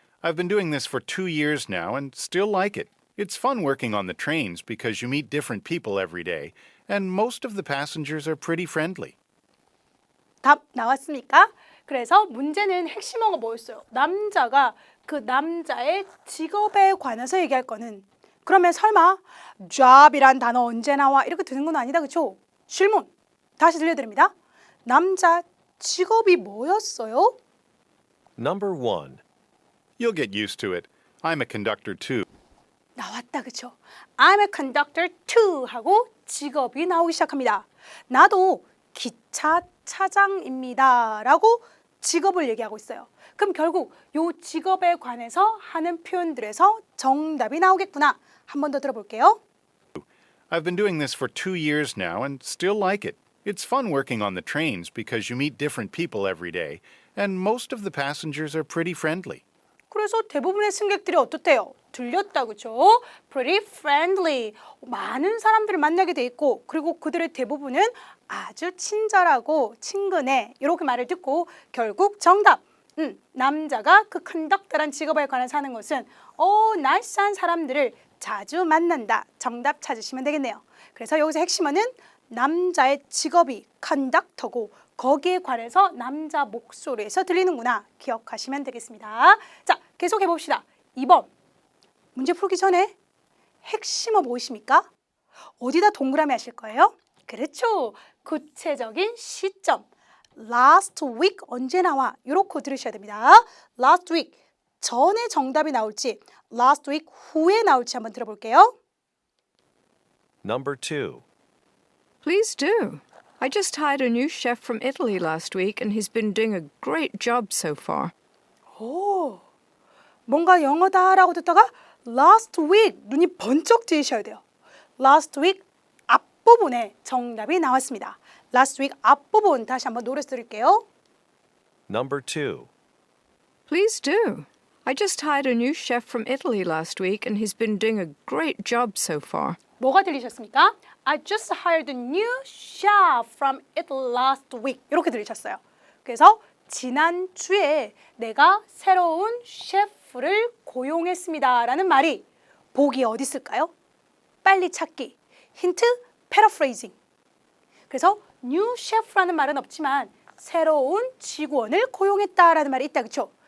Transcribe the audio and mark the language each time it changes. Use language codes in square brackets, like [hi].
[en] I've been doing this for 2 years now and still like it. It's fun working on the trains because you meet different people every day, and most of the passengers are pretty friendly. [ko] 답 나왔습니까? 그래서 문제는 핵심어가 뭐였어요? 남자가 그 남자의 직업에 관해서 얘기할 거는 그러면 설마 job이란 단어 언제 나와? 이렇게 드는 건 아니다. 그렇죠? 질문 다시 들려드립니다. 남자 직업이 뭐였어요? [en] Number 1. You'll get used to it. I'm a conductor too. [ko] 나왔다. 그렇죠? I'm a conductor too 하고 직업이 나오기 시작합니다. 나도 기차 차장입니다 라고 직업을 얘기하고 있어요. 그럼 결국 이 직업에 관해서 하는 표현들에서 정답이 나오겠구나. 한 번 더 들어볼게요. [en] I've been doing this for 2 years now and still like it. It's fun working on the trains because you meet different people every day, and most of the passengers are pretty friendly. [ko] 그래서 대부분의 승객들이 어떻대요? 들렸다. 그렇죠? Pretty friendly. 많은 사람들을 만나게 돼 있고 그리고 그들의 대부분은 아주 친절하고 친근해. 이렇게 말을 듣고 결국 정답. 남자가 그 컨덕터란 직업에 관해서 하는 것은 나이스한 사람들을 자주 만난다. 정답 찾으시면 되겠네요. 그래서 여기서 핵심어는 남자의 직업이 컨덕터고 거기에 관해서 남자 목소리에서 들리는구나. 기억하시면 되겠습니다. 자, 계속해 봅시다. 2번. 문제 풀기 전에 핵심어 보이십니까? 어디다 동그라미 하실 거예요? 그렇죠. 구체적인 시점. Last week 언제 나와? 이렇게 들으셔야 됩니다. Last week 전에 정답이 나올지 last week 후에 나올지 한번 들어볼게요. [en] Number 2. Please do. I just hired a new chef from Italy last week and he's been doing a great job so far. [ko] 오, 뭔가 영어다라고 듣다가 last week 눈이 번쩍 뜨이셔야 돼요. last week 앞부분에 정답이 나왔습니다. last week 앞부분 다시 한번 노래 들을게요. [en] Number 2. Please do. I just hired a new chef from Italy last week and he's been doing a great job so far. [ko] 뭐가 들리셨습니까? [en] I just hired a new chef from Italy last week. [ko] 이렇게 들으셨어요. 그래서 지난주에 내가 새로운 셰프를 고용했습니다 라는 말이 보기 어디 있을까요? 빨리 찾기. 힌트, paraphrasing. 그래서 new chef라는 말은 없지만 새로운 직원을 고용했다라는 말이 있다. 그렇죠?